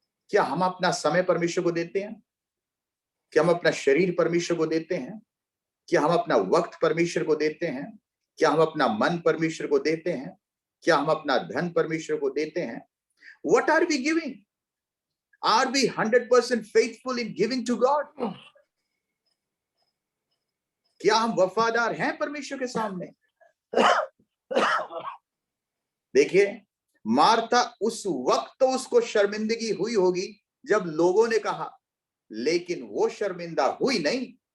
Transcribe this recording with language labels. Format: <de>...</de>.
<hi>क्या हम अपना समय परमेश्वर को देते हैं? क्या हम अपना शरीर परमेश्वर को देते हैं? क्या हम अपना वक्त परमेश्वर को देते हैं? क्या हम अपना मन परमेश्वर को देते हैं? क्या हम अपना धन परमेश्वर को देते हैं?</hi> <en>What are we giving? Are we 100% faithful in giving to God?</en> <hi>क्या हम वफादार हैं परमेश्वर के सामने? देखिए, मार्था उस वक्त तो उसको शर्मिंदगी हुई होगी जब लोगों ने कहा, लेकिन वो शर्मिंदा हुई नहीं।</hi>